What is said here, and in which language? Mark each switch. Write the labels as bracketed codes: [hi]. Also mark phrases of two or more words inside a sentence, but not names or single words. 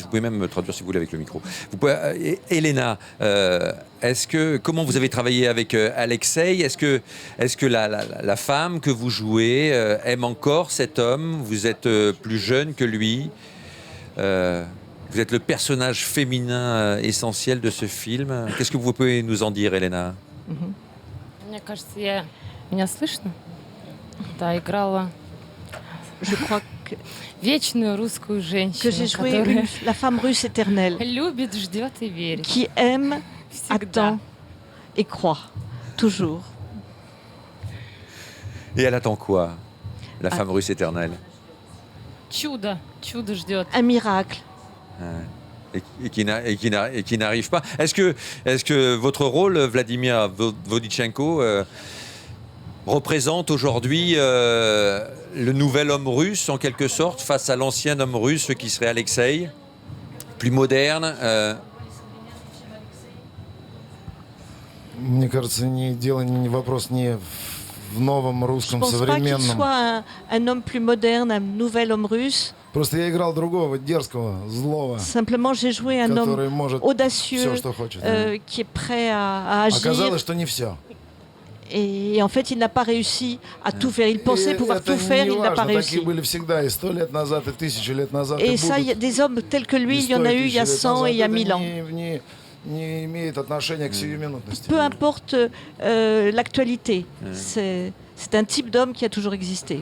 [fr] Vous pouvez même me traduire si vous voulez avec le micro. Elena, comment vous avez travaillé avec Alexei? Est-ce que la femme que vous jouez aime encore cet homme? Vous êtes plus jeune que lui? Vous êtes le personnage féminin essentiel de ce film. Qu'est-ce que vous pouvez nous en dire, Elena? [ru] Мне кажется, меня слышно? Да, играла [fr] je crois que j'ai joué la femme russe éternelle qui aime, attend et croit, toujours. Et elle attend quoi, la femme russe éternelle? Un miracle. Et qui n'arrive pas. Est-ce que votre rôle, Vladimir Vodichenko, représente aujourd'hui le nouvel homme russe, en quelque sorte, face à l'ancien homme russe qui serait Alexei, plus moderne [ru] Мне кажется, вопрос не в новом русском современном. [fr] Je ne pense pas qu'il soit un homme plus moderne, un nouvel homme russe. [ru] Просто я играл другого, дерзкого, злого. [fr] Simplement, j'ai joué un homme audacieux, qui est prêt à agir. [ru] Оказалось, что не все. [fr] Et en fait, il n'a pas réussi à tout faire. Il pensait pouvoir tout faire, il n'a pas réussi. Et ça, des hommes tels que lui, il y en a eu il y a 100 et il y a 1000 ans. Peu importe l'actualité, c'est un type d'homme qui a toujours existé.